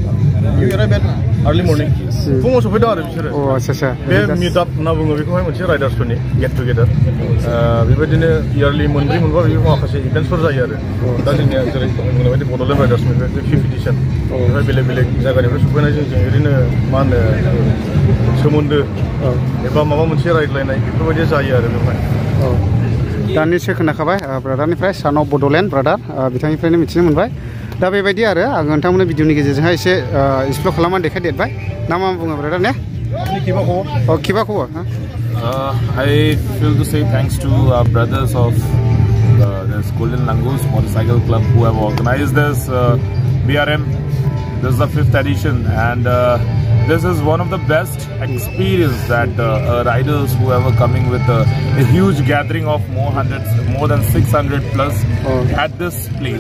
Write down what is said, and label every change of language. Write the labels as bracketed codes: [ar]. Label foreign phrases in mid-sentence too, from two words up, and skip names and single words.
[brx] आर्लि मर्निं फुङाव सफैदों आरो बिसोरो बे मिटआप होनना बुङो बेखौहाय मोनसे राइडार्सफोरनि [en] get together [brx] बेबायदिनो इयारलि मोनब्रै मोनबा बेफोर माखासे इभेन्ट्सफोर जायो आरो दा जोंनिया जेरै बुंनाय बायदि बड'लेण्ड राइडार्सनिफ्राय 5th एडिसन बेनिफ्राय बेलेग बेलेग जायगानिफ्राय सफैनायजों जों ओरैनो मा होनो सोमोन्दो एबा माबा मोनसे रायज्लायनाय बेफोरबायदि जायो आरो बेवहाय दानिसो खोनाखाबाय ब्रादारनिफ्राय सान अफ बड'लेण्ड ब्रादार बिथांनिफ्रायनो मिथिनो मोनबाय दा बेबायदि आरो आं नोंथांमोननो भिडिअनि गेजेरजोंहाय एसे एक्सप्ल'र खालामनानै देखायदेरबाय ना मा बुङो ब्रादार ने किबा खबर [en] I feel to say thanks to our brothers of this Golden Langus Motorcycle Club who have organized this BRM. This is the 5th edition and this is one of the best experience that riders who are coming with a huge gathering of more than 600 plus at this place.